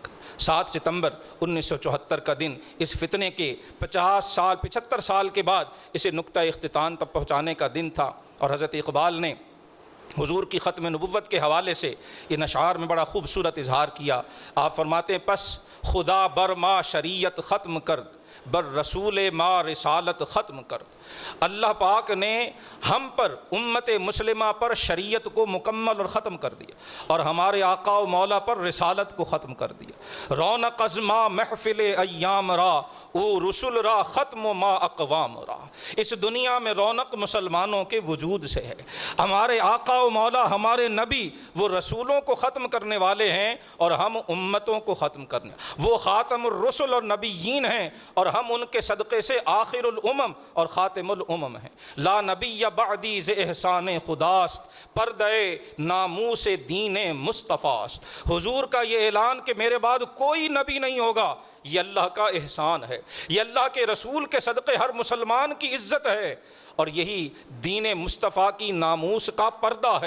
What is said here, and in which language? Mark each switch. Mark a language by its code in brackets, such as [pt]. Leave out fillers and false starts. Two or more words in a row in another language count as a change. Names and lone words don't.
[ur] 7 ستمبر 1974 کا دن اس فتنے کے 75 سال کے بعد اسے نقطہ اختتام تک پہنچانے کا دن تھا، اور حضرت اقبال نے حضور کی ختم نبوت کے حوالے سے ان اشعار میں بڑا خوبصورت اظہار کیا۔ آپ فرماتے ہیں، [fa] پس خدا بر ما شریعت ختم کر، بر رسول ما رسالت ختم کر۔ [ur] اللہ پاک نے ہم پر، امت مسلمہ پر شریعت کو مکمل اور ختم کر دیا، اور ہمارے آقا و مولا پر رسالت کو ختم کر دیا۔ [fa] رونق از ما محفل ایام را، او رسول را ختم و ما اقوام را۔ [ur] اس دنیا میں رونق مسلمانوں کے وجود سے ہے۔ ہمارے آقا و مولا، ہمارے نبی، وہ رسولوں کو ختم کرنے والے ہیں اور ہم امتوں کو ختم کرنے، وہ [ar] خاتم الرسل [ur] اور نبیین ہیں اور ہم ان کے صدقے سے [ar] آخر الامم [ur] اور [ar] خاتم الامم [ur] ہیں۔ [ar] لا نبی بعدی [fa] ز احسان خداست، پردے ناموس دین مصطفیٰست۔ [ur] حضور کا یہ اعلان کہ میرے بعد کوئی نبی نہیں ہوگا، یہ اللہ کا احسان ہے، یہ اللہ کے رسول کے صدقے ہر مسلمان کی عزت ہے، اور یہی دین مصطفیٰ کی ناموس کا پردہ ہے۔